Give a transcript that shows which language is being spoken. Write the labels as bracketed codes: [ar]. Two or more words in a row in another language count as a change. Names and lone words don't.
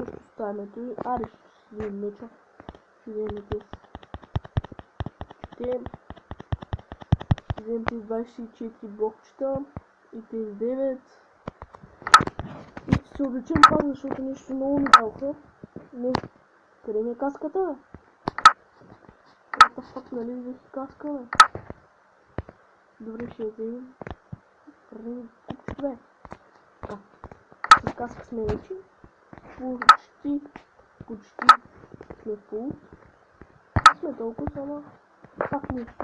[bg] Ще оставим ето и. Аре, ще вземем меча. Ще вземем тези. Ще вземем тези 24 блокчета. И тези 9. И ще се облечем пак, защото нещо много ми далха. Не. Къде ми е каската, бе? [en] What the fuck, [bg] нали взех каска, бе? Добре, ще я вземем. Върнем купчето, бе. Така. С каска сме вече. Почти сме фул. Сме толкова само. Пак нещо.